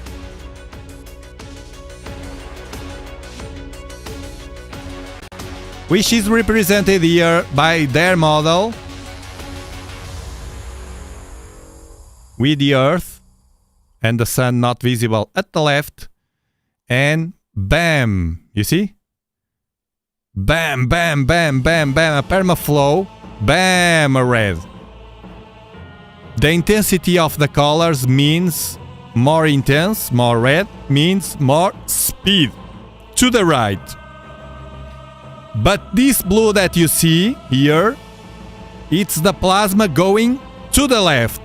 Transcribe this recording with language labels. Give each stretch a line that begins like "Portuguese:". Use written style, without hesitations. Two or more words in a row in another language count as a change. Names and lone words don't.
English: Which is represented here by their model with the Earth and the Sun not visible at the left, and bam, you see? Bam, bam, bam, bam, bam, a permaflow, bam, a red. The intensity of the colors means more intense, more red means more speed to the right. But this blue that you see here, it's the plasma going to the left.